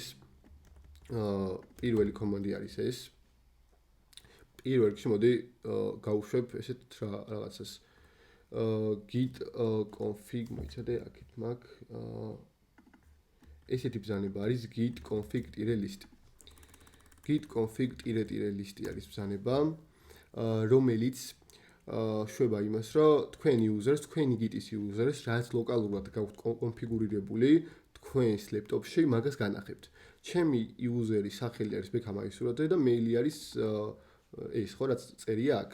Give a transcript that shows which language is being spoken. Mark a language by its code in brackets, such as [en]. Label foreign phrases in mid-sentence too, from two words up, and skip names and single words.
[ka] პირველი კომანდი არის ეს. პირველ რიგში მოდი გავუშვებ ესეთ რაღაცას. git config მოიცადე აქეთ მაგ ესეთი ბრძანება არის git config-list. git config-list არის ბრძანება, რომელიც შვება იმას, რომ თქვენი users, თქვენი git-ის users, რაც ლოკალურად გაქვთ კონფიგურირებული თქვენს ლეპტოპში, მაგას განახებთ. ჩემი user-ის სახელი არის ბექამაისურაძე და მეილი არის ეს ხო რაც წერია აქ.